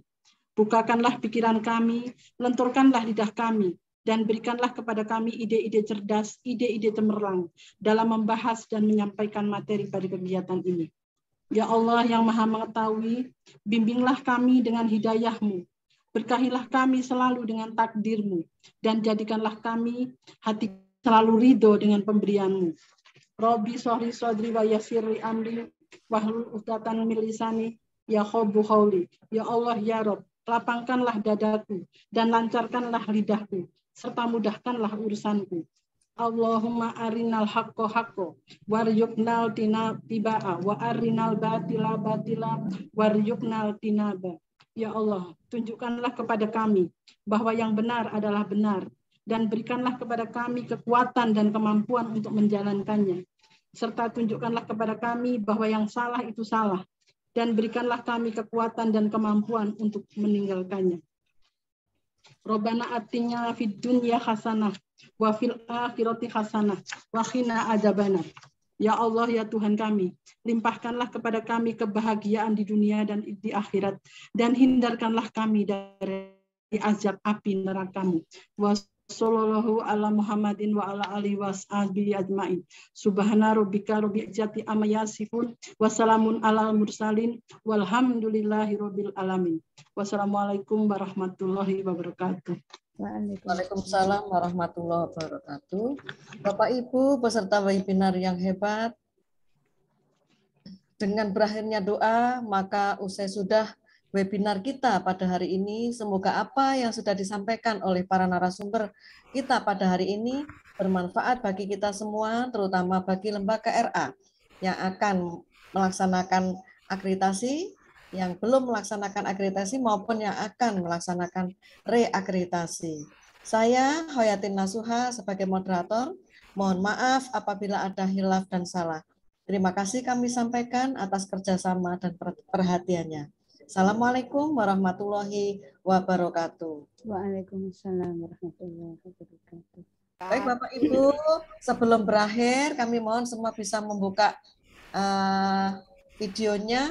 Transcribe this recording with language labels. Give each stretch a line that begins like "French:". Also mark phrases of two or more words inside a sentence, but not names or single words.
Indonesian: Bukakanlah pikiran kami, lenturkanlah lidah kami, dan berikanlah kepada kami ide-ide cerdas, ide-ide cemerlang dalam membahas dan menyampaikan materi pada kegiatan ini. Ya Allah yang Maha Mengetahui, bimbinglah kami dengan hidayah-Mu. Berkahilah kami selalu dengan takdir-Mu, dan jadikanlah kami hati selalu ridho dengan pemberian-Mu.
Arabic: رب اشرح صدري ويسر أمري واحلل عقدة من لساني يفقهوا قولي.
Indonesian: Ya Allah ya Rob, lapangkanlah dadaku dan lancarkanlah lidahku serta mudahkanlah urusanku.
Arabic: اللهم أرنا الحق حقا وارزقنا اتباعه وأرنا الباطل باطلا وارزقنا اجتنابه.
Indonesian: Ya Allah, tunjukkanlah kepada kami bahwa yang benar adalah benar, dan berikanlah kepada kami kekuatan dan kemampuan untuk menjalankannya. Serta tunjukkanlah kepada kami bahwa yang salah itu salah, dan berikanlah kami kekuatan dan kemampuan untuk meninggalkannya.
Arabic: ربنا آتنا في الدنيا حسنة وفي الآخرة حسنة وقنا عذاب النار.
Indonesian: Ya Allah ya Tuhan kami, limpahkanlah kepada kami kebahagiaan di dunia dan di akhirat, dan hindarkanlah kami dari azab api neraka-Mu.
Arabic: وصلى الله على محمد وعلى آله وصحبه أجمعين. سبحان ربك رب العزة عما يصفون وسلام على المرسلين والحمد لله رب العالمين. والسلام عليكم ورحمة الله وبركاته. وعليكم السلام ورحمة الله وبركاته.
Indonesian: Bapak Ibu peserta webinar yang hebat, dengan berakhirnya doa, maka usai sudah webinar kita pada hari ini, semoga apa yang sudah disampaikan oleh para narasumber kita pada hari ini bermanfaat bagi kita semua, terutama bagi lembaga RA yang akan melaksanakan akreditasi, yang belum melaksanakan akreditasi maupun yang akan melaksanakan reakreditasi. Saya Hoyatin Nasuha sebagai moderator, mohon maaf apabila ada hilaf dan salah. Terima kasih kami sampaikan atas kerjasama dan perhatiannya.
Arabic: السلام عليكم ورحمة الله وبركاته. وعليكم السلام ورحمة الله وبركاته.
Indonesian: Baik Bapak Ibu, sebelum berakhir kami mohon semua bisa membuka videonya.